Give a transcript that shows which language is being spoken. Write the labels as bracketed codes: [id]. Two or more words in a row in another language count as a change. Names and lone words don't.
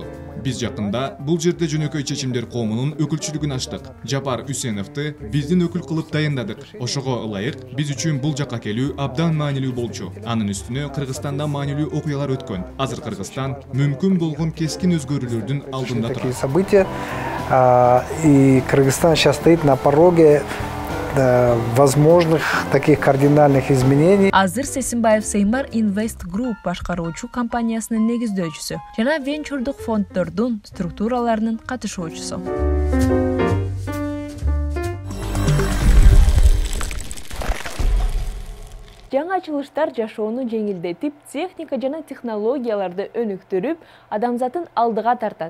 [ky] Биз жакында бул жерде жөнөкөй чечимдер коомунун өкүлчүлүгүн ачтык. Жапар Үсеновду биздин өкүл кылып дайындадык. Ошого ылайык биз үчүн бул жакка келүү абдан маанилүү болчу. Анын үстүнө Кыргызстанда маанилүү окуялар өткөн. Азыр Кыргызстан мүмкүн болгон кескин өзгөрүүлөрдүн алдында турат. [ru] События, и Кыргызстан сейчас стоит на пороге возможных таких кардинальных изменений. [ky] Азыр Сесимбаев Сеймар Invest Group башкаруучу компаниясынын негиздөөчүсү жана венчурдук фонддордун структураларынын катышуучусу. Жаңы ачылыштар жашоону жеңилдетип, техника жана технологияларды өнүктүрүп, адамзатын алдыга тартат.